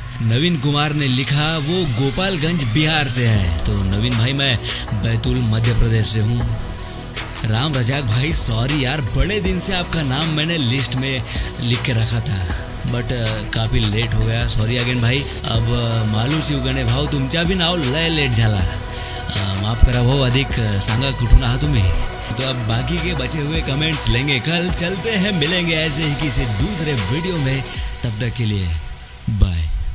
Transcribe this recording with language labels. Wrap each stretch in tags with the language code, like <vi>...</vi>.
<hi>नवीन कुमार ने लिखा, वो गोपालगंज बिहार से है। तो नवीन भाई, मैं बैतूल मध्य प्रदेश से हूँ। राम रजाक भाई, सॉरी यार, बड़े दिन से आपका नाम मैंने लिस्ट में लिख के रखा था, बट काफ़ी लेट हो गया, सॉरी अगेन भाई।</hi> <mr>अब मालू शिवगणे भाऊ, तुमच्या भी नाव लय लेट झाला, माफ करा भाऊ, अधिक सांगा कुठून आहात तुम्ही।</mr> <hi>तो अब बाकी के बचे हुए कमेंट्स लेंगे कल। चलते हैं, मिलेंगे ऐसे ही किसी दूसरे वीडियो में, तब तक के लिए बाय।</hi>